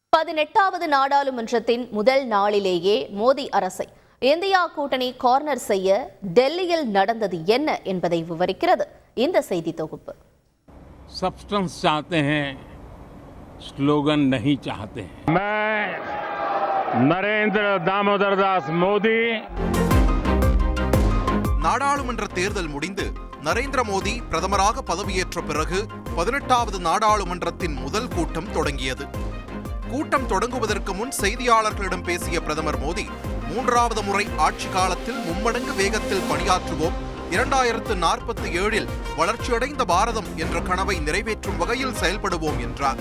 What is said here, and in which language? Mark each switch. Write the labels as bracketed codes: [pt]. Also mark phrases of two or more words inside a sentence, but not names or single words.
[ta] 18வது நாடாளுமன்றத்தின் முதல் நாளிலேயே மோடி அரசை இந்தியா கூட்டணி கார்னர் செய்ய டெல்லியில் நடந்தது என்ன என்பதை விவரிக்கிறது இந்த செய்தி தொகுப்பு. [hi] सब्सटेंस चाहते हैं, स्लोगन नहीं चाहते हैं. मैं नरेंद्र दामोदर दास मोदी. [ta] நாடாளுமன்ற தேர்தல் முடிந்து நரேந்திர மோடி பிரதமராக பதவியேற்ற பிறகு 18வது நாடாளுமன்றத்தின் முதல் கூட்டம் தொடங்கியது. கூட்டம் தொடங்குவதற்கு முன் செய்தியாளர்களிடம் பேசிய பிரதமர் மோடி, 3வது முறை ஆட்சி காலத்தில் மும்மடங்கு வேகத்தில் பணியாற்றுவோம், 2047இல் வளர்ச்சியடைந்த பாரதம் என்ற கனவை நிறைவேற்றும் வகையில் செயல்படுவோம் என்றார்.